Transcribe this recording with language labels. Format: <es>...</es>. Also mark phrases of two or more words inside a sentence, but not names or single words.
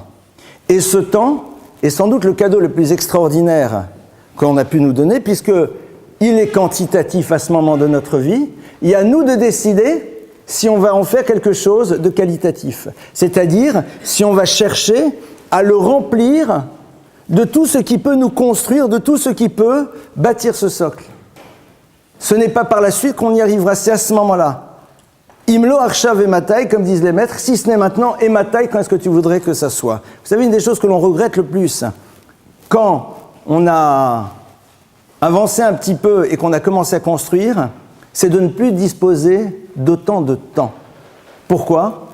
<fr>Et ce temps est sans doute le cadeau le plus extraordinaire qu'on a pu nous donner, puisqu'il est quantitatif à ce moment de notre vie, et à nous de décider si on va en faire quelque chose de qualitatif. C'est-à-dire, si on va chercher à le remplir de tout ce qui peut nous construire, de tout ce qui peut bâtir ce socle. Ce n'est pas par la suite qu'on y arrivera, c'est à ce moment-là.</fr> <he>אם לא עכשיו אימתי,</he> <fr>comme disent les maîtres, si ce n'est maintenant, ematai, quand est-ce que tu voudrais que ça soit? Vous savez, une des choses que l'on regrette le plus, quand on a avancé un petit peu et qu'on a commencé à construire, c'est de ne plus disposer d'autant de temps. Pourquoi?</fr>